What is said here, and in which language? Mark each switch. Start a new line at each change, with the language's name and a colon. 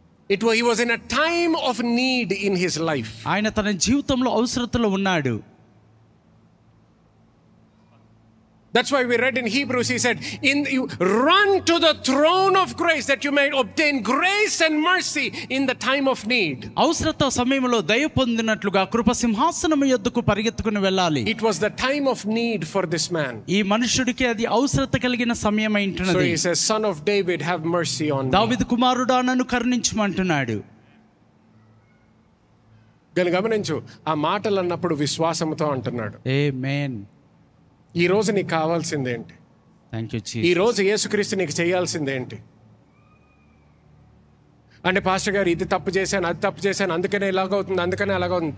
English: He was in a time of need in his life.
Telugu: ఆయన తన జీవితంలో అవసరతలో ఉన్నాడు.
English: That's why we read in Hebrews, he said, you run to the throne of grace that you may obtain grace and mercy in the time of need.
Telugu: అవసరత సమయంలో దయ పొందినట్లుగా కృప సింహాసనము యొద్దకు పరిగెత్తుకుని వెళ్ళాలి.
English: It was the time of need for this man.
Telugu: ఈ మనుషుడికి అది అవసరత కలిగిన సమయం అయి ఉంటున్నది.
English: So he says, son of David, have mercy on me.
Telugu: దావీదు కుమారుడా నన్ను కరుణించమంటున్నాడు. గమనించు, ఆ మాటలు అన్నప్పుడు విశ్వాసంతో అంటున్నాడు.
English: ఆమేన్.
Telugu: ఈ రోజు నీకు కావాల్సిందేంటి?
English: Thank you Jesus.
Telugu: ఈ రోజు యేసుక్రీస్తు నీకు చేయాల్సిందేంటి? అంటే పాస్టర్ గారు ఇది తప్పు చేశాను, అది తప్పు చేశాను, అందుకనే ఇలాగవుతుంది, అందుకనే అలాగవుతుంది.